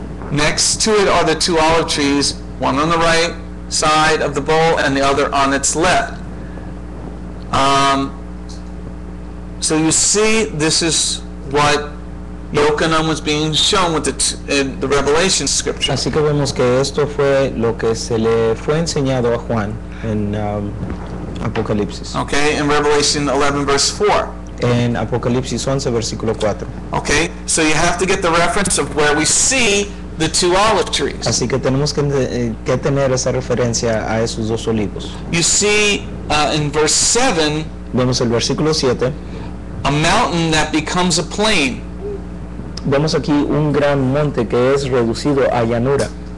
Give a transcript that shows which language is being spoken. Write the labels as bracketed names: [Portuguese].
[English] Next to it are the 2 olive trees, one on the right side of the bowl and the other on its left. So you see, this is what Yochanan was being shown with the Revelation scripture. [Spanish] Así que vemos que esto fue lo que se le fue enseñado a Juan en Apocalipsis. [English] Okay, in Revelation 11 verse 4. [Spanish] En Apocalipsis 11, versículo 4. [English] Okay, so you have to get the reference of where we see the 2 olive trees. [Spanish] Así que tenemos que tener esa referencia a esos 2 olivos. [English] You see in verse 7, [Spanish] Vemos el versículo 7. [English] a mountain that becomes a plain. [Spanish] Vemos aquí un gran monte que es reducido a llanura.